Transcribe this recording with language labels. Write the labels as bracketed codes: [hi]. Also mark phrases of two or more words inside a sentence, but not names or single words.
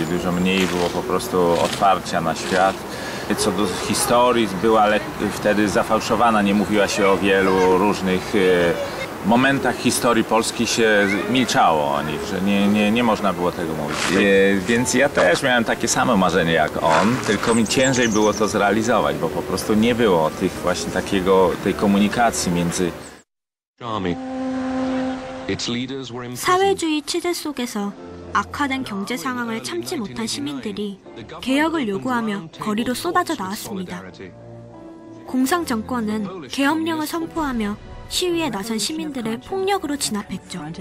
[pl] Dużo mniej było po prostu otwarcia na świat. Co do historii, była wtedy zafałszowana, nie mówiła się o wielu różnych momentach historii Polski się milczało o nich, że nie można było tego mówić. Więc ja też miałem takie same marzenie jak on, tylko mi ciężej było to zrealizować, bo po prostu nie było tych właśnie tej komunikacji między... [ko] 사회주의 체제 속에서 악화된 경제 상황을 참지 못한 시민들이 개혁을 요구하며 거리로 쏟아져 나왔습니다. 공상 정권은 계엄령을 선포하며 시위에 나선 시민들을 폭력으로 진압했죠.